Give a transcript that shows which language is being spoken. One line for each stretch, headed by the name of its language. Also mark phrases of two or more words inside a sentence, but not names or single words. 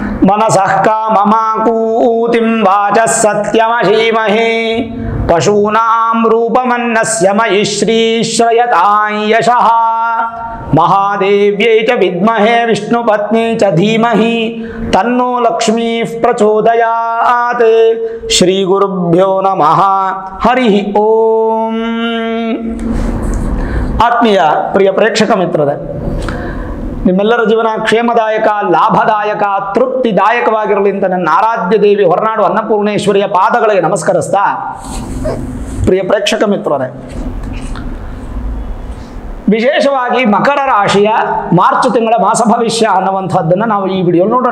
Sanskrit: मनसः काममाकूतिं वाचः सत्यमशीमहे पशूनां रूपमन्नस्य मयि श्रीश्रयतां यशः महादेव्यै च विद्महे विष्णुपत्नी च धीमहि तन्नो लक्ष्मीः प्रचोदयात् श्रीगुरुभ्यो नमः हरिः ओम।
Kannada: ಆತ್ಮೀಯ ಪ್ರಿಯ ಪ್ರೇಕ್ಷಕ ಮಿತ್ರರೇ, ನಿಮ್ಮೆಲ್ಲರ ಜೀವನ ಕ್ಷೇಮದಾಯಕ, ಲಾಭದಾಯಕ, ತೃಪ್ತಿದಾಯಕವಾಗಿರಲಿ ಅಂತ ನನ್ನ ಆರಾಧ್ಯ ದೇವಿ ಹೊರನಾಡು ಅನ್ನಪೂರ್ಣೇಶ್ವರಿಯ ಪಾದಗಳಿಗೆ ನಮಸ್ಕರಿಸ್ತಾ, ಪ್ರಿಯ ಪ್ರೇಕ್ಷಕ ಮಿತ್ರರೇ, ವಿಶೇಷವಾಗಿ ಮಕರ ರಾಶಿಯ ಮಾರ್ಚ್ ತಿಂಗಳ ಮಾಸ ಭವಿಷ್ಯ ಅನ್ನುವಂಥದ್ದನ್ನು ನಾವು ಈ ವಿಡಿಯೋ ನೋಡೋಣ.